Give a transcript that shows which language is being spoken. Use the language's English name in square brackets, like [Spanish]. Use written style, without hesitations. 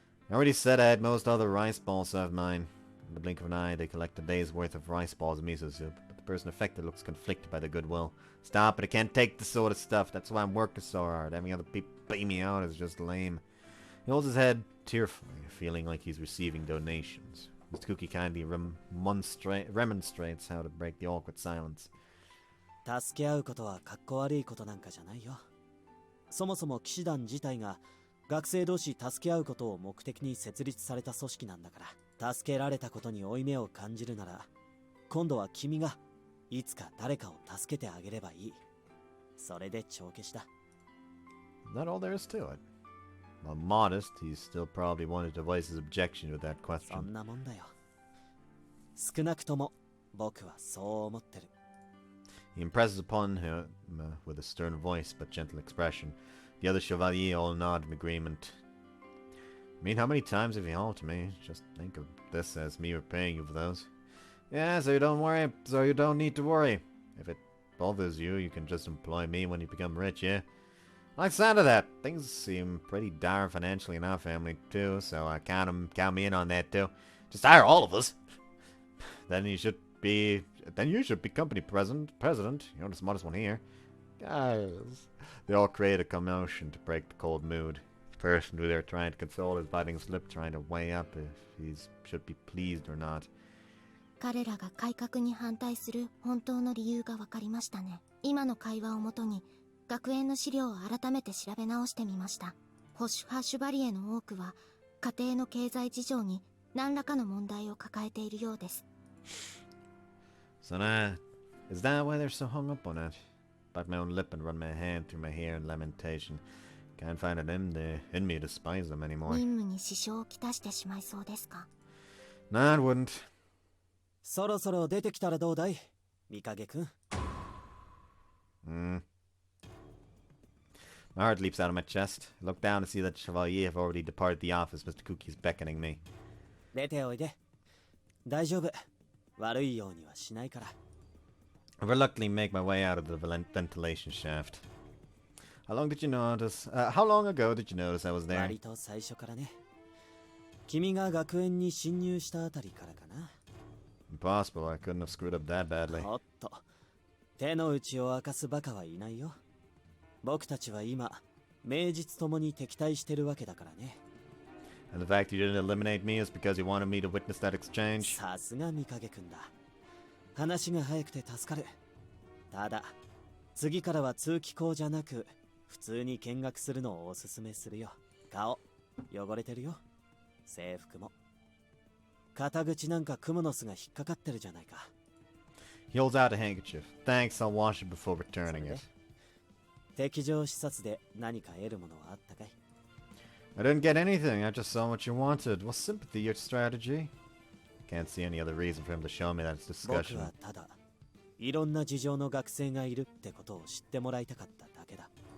[English] I already said I had most other rice balls, so I have mine. In the blink of an eye, they collect a day's worth of rice balls and miso soup. But the person affected looks conflicted by their goodwill. Stop it, I can't take this sort of stuff. That's why I'm working so hard. Having other people pay me out is just lame. He holds his head tearfully, feeling like he's receiving donations. Mr. Cookie kindly remonstrates how to break the awkward silence. [Japanese] 助け合うことはかっこ悪いことなんかじゃないよ。そもそも騎士団自体が学生同士助け合うことを目的に設立された組織なんだから、助けられたことに負い目を感じるなら、今度は君がいつか誰かを助けてあげればいい。それで帳消しだ。 [English] Not all there is to it. While modest, he still probably wanted to voice his objection to that [Japanese] そ [English] question. [Japanese] んなもんだよ。少なくとも僕はそう思ってる。 [English] He impresses upon him with a stern voice but gentle expression. The other chevaliers all nod in agreement. I mean, how many times have you helped me? Just think of this as me repaying you for those. Yeah, so you don't need to worry. If it bothers you, you can just employ me when you become rich, yeah? I like the sound of that. Things seem pretty dire financially in our family, too, so I count me in on that, too. Just hire all of us. Then you should be company president. You're the smartest one here. Guys. They all create a commotion to break the cold mood. The person who they're trying to console is biting his lip, trying to weigh up if he should be pleased or not. [Japanese] 彼らが改革に反対する本当の理由が分かりましたね。今の会話をもとに学園の資料を改めて調べ直してみました。保守派シュバリエの多くは家庭の経済事情に何らかの問題を抱えているようです。 [English] So now, is that why they're so hung up on it? Bite my own lip and run my hand through my hair in lamentation. Can't find it in me to despise them anymore. [Japanese] 任務に支障をきたしてしまいそうですか? [English] Nah, it wouldn't. [Japanese] そろそろ出てきたらどうだい、ミカゲ君。 [English] My heart leaps out of my chest. I look down to see that Chevalier have already departed the office. Mr. Kuki is beckoning me. [Japanese] 出ておいで。大丈夫。悪いようにはしないから。 [English] I reluctantly make my way out of the ventilation shaft. How long ago did you notice I was there? [Japanese] 割と最初からね。君が学園に侵入したあたりからかな。 [English] Impossible. I couldn't have screwed up that badly. [Japanese] おっと。手の内を明かすバカはいないよ。僕たちは今、名実ともに敵対してるわけだからね。 [English] And the fact you didn't eliminate me is because you wanted me to witness that exchange? [Japanese] さすがミカゲ君だ。話が早くて助かる。ただ、次からは通気口じゃなく、普通に見学するのをおすすめするよ。顔、汚れてるよ。制服も。肩口なんかクモの巣が引っかかってるじゃないか。 [English] He holds out a handkerchief. Thanks, I'll wash it before returning it. [Japanese] 敵情視察で何か得るものはあったかい？ [English] I didn't get anything. I just saw what you wanted. Was sympathy your strategy? Can't see any other reason for him to show me that it's discussion. [Japanese] 僕はただ、いろんな事情の学生がいるってことを知ってもらいたかっただけだ。